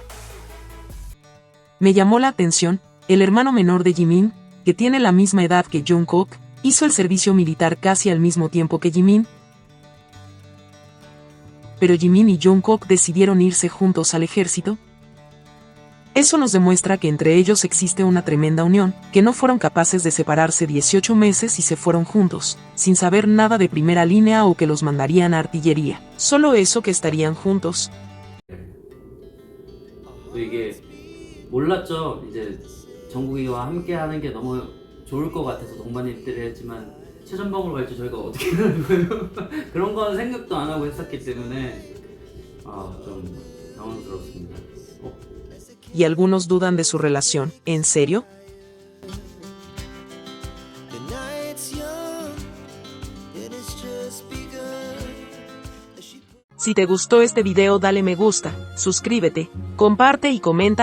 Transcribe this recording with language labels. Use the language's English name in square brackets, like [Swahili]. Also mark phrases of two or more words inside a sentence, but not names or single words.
[Spanish] Me llamó la atención, el hermano menor de Jimin, que tiene la misma edad que Jungkook, hizo el servicio militar casi al mismo tiempo que Jimin, pero Jimin y Jungkook decidieron irse juntos al ejército. Eso nos demuestra que entre ellos existe una tremenda unión, que no fueron capaces de separarse 18 meses y se fueron juntos, sin saber nada de primera línea o que los mandarían a artillería. Solo eso que estarían juntos. [Korean] 이게 몰랐죠. 이제 정국이와 함께 하는 게 너무 좋을 것 같아서 동반 입대를 했지만 최전방으로 갈지 저희가 어떻게 하는 거예요? 그런 건 생각도 안 하고 했었기 때문에 좀 당황스럽습니다. [Spanish] Y algunos dudan de su relación. ¿En serio? Si te gustó este video dale me gusta, suscríbete, comparte y comenta.